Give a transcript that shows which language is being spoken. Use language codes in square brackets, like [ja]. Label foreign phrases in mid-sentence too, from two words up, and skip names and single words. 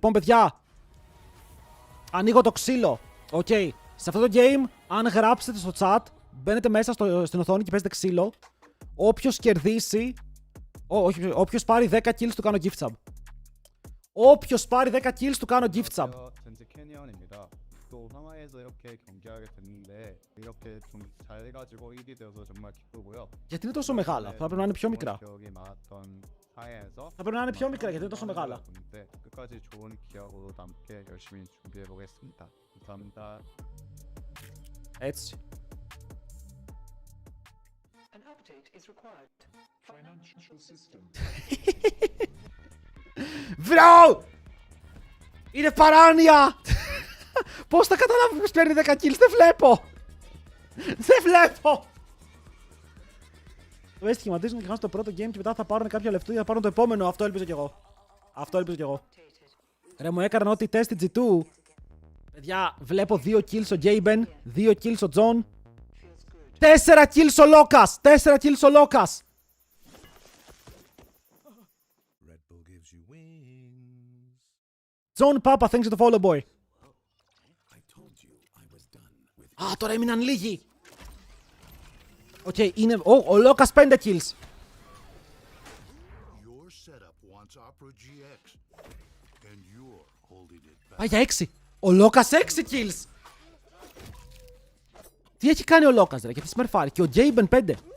[el] Λοιπόν, παιδιά, ανοίγω το ξύλο. Οκ. Σε αυτό το game, αν γράψετε στο chat, μπαίνετε μέσα στην οθόνη και παίζετε ξύλο. Όποιος κερδίσει. Όποιος πάρει 10 kills του κάνω [en] gift sub. [el] Όποιος πάρει 10 kills του κάνω [en] gift sub. [ko] 또 상하이에서 이렇게 경기하게 됐는데 이렇게 좀 잘 해가지고 1위 되어서 정말 기쁘고요. [el] Γιατί είναι τόσο μεγάλα, θα πρέπει να είναι πιο μικρά. [ko] 기억이 많았던 사회에서 [el] Θα πρέπει να είναι πιο μικρά, γιατί είναι τόσο μεγάλα. [ko] 끝까지 좋은 기억으로 남게 열심히 준비해 보겠습니다. 감사합니다. [el] Έτσι. [en] An update is required. Financial system. [el] Βρω! Είναι παράνοια! Πώς θα καταλάβω ποιος παίρνει 10 kills, δεν βλέπω! Δεν βλέπω! Το σχηματίζουν και χάσουν το πρώτο game και μετά θα πάρουν κάποια λεφτά για να πάρουν το επόμενο. Αυτό ελπίζω κι εγώ. Αυτό ελπίζω κι εγώ. Ρε, μου έκαναν ό,τι τεστ G2. Παιδιά, βλέπω 2 kills ο Gaben, 2 kills ο John. 4 kills ο Λόκας! 4 kills ο Λόκας! [en] John Papa, thanks for the follow, boy. [el] Α, τώρα έμειναν λίγοι. Οκ, είναι... ο Λόκας 5 kills. Πάει για 6. Ο Λόκας 6 kills. Τι έχει κάνει ο Λόκας, ρε, και τι смерφάρει. Και ο Jaben 5.